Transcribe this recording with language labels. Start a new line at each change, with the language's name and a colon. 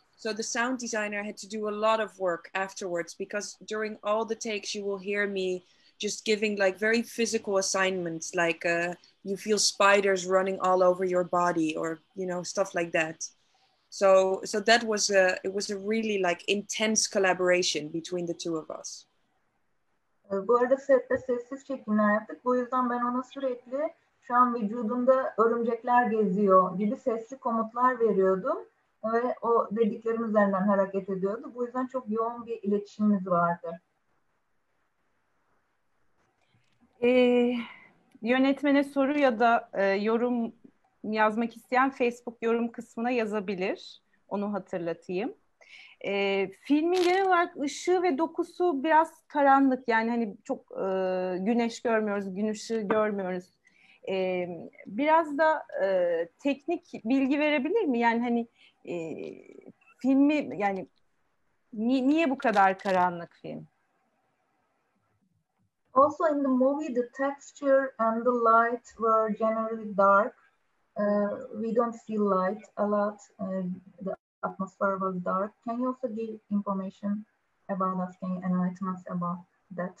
English: So the sound designer had to do a lot of work afterwards, because during all the takes you will hear me just giving like very physical assignments, like you feel spiders running all over your body, or stuff like that. So that was it was a really like intense collaboration between the two of us.
Turkish: Bu arada sette sessiz çekimler yaptık. Bu yüzden ben ona sürekli şu an vücudunda örümcekler geziyor gibi sesli komutlar veriyordum. Ve o dediklerim üzerinden hareket ediyordu. Bu yüzden çok yoğun bir iletişimimiz vardı. Yönetmene soru ya da yorum yazmak isteyen Facebook yorum kısmına yazabilir. Onu hatırlatayım. Filmin genel olarak ışığı ve dokusu biraz karanlık. Yani hani çok güneş görmüyoruz, gün ışığı görmüyoruz. Biraz da teknik bilgi verebilir mi? Yani hani filmi yani niye bu kadar karanlık film?
English: Also in the movie, the texture and the light were generally dark. We don't see light a lot. The atmosphere was dark. Can you also give information about us? Can you enlighten us about that?